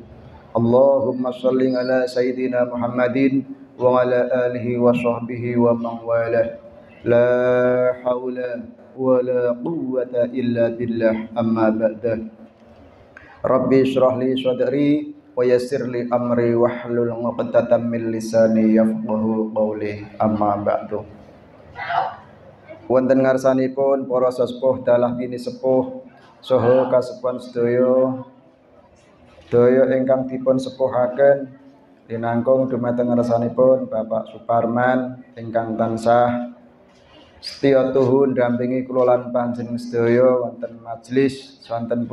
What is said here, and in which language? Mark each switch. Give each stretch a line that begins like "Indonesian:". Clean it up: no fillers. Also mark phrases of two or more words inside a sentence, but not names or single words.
Arabic: اللهم صل على سيدنا محمد وعلى آله وصحبه ومن والاه. لا حول ولا قوة إلا بالله، أما بعد. رب اشرح لي صدري ويسر لي أمري واحلل عقدة من لساني يفقهوا قولي، أما بعد.
Javanese: Wonten ngarsanipun para sesepuh dalah bini sepuh saha kasepuhan sedaya ingkang dipun sepuhaken dinangkung dumateng ngarsanipun Bapak Suparman ingkang tansah setya tuhu ndampingi kula lan panjenengan sedaya wonten majelis swanten